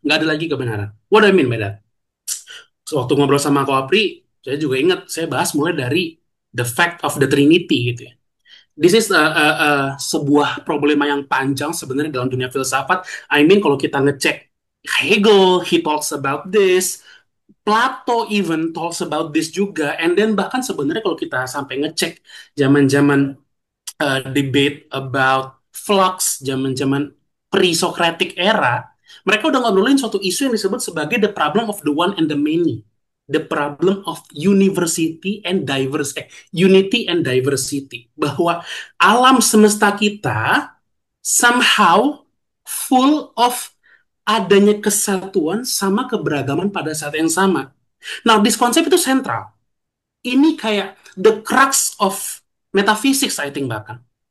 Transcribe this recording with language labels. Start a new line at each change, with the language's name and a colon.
Indonesian: Nggak ada lagi kebenaran.
English: What do I mean by that? So,
Indonesian: waktu ngobrol sama Ko Apri, saya juga ingat, saya bahas mulai dari
English: the fact of the Trinity
Indonesian: gitu ya.
English: This is
Indonesian: sebuah problema yang panjang sebenarnya dalam dunia filsafat.
English: I mean
Indonesian: kalau kita ngecek
English: Hegel, he talks about this. Plato even talks about this
Indonesian: juga.
English: And then
Indonesian: bahkan sebenarnya kalau kita sampai ngecek zaman-zaman
English: debate about flux,
Indonesian: zaman-zaman
English: pre-Socratic era,
Indonesian: mereka udah ngobrolin suatu isu yang disebut sebagai
English: the problem of the one and the many. The problem of unity and diversity.
Indonesian: Bahwa alam semesta kita
English: somehow full of
Indonesian: adanya kesatuan sama keberagaman pada saat yang sama. Nah, this konsep itu sentral. Ini kayak
English: the crux of metaphysics, I think
Indonesian: bahkan.